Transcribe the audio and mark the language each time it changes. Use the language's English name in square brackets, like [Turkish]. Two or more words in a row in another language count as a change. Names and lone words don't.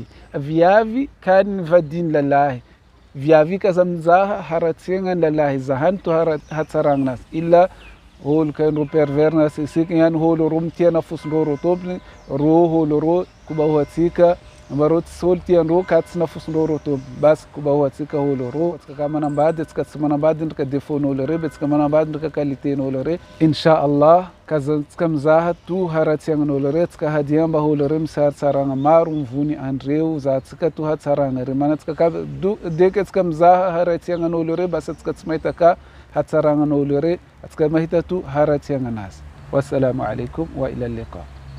[Malagasy] viavy kany vadiny lalahy viavy kaza mizaha haratsiagna lalahy zahany to hatsaragna nazy illa olo kainro [French] pervers narcissique [Malagasy] yani olo ro mitiana fosindro ro tompony ro olo ro kubahoatsika amba ro tsy olo tiandro ka tsy nafosindro ro tompony basi kubahoatsika olo ro atsika ka manambady atsika tsy manambady ndrika defaut-n'olo re atsika manambady ndrika qualité-n'olo re [Arabic] إن شاء الله [Malagasy] kaza atsika mizaha to haratsiagnan'olo re atsika hadiamba olo re misy hatsaragna maro mivony andreo za atsika to hatsaragna re mana atsika ka deky atsika mizaha haratsiagnan'olo re basi atsika tsy mahita ka hatsaragnan'olo re atsika mahita to haratsiagna anazy. [Arabic] والسلام عليكم وإلى اللقاء.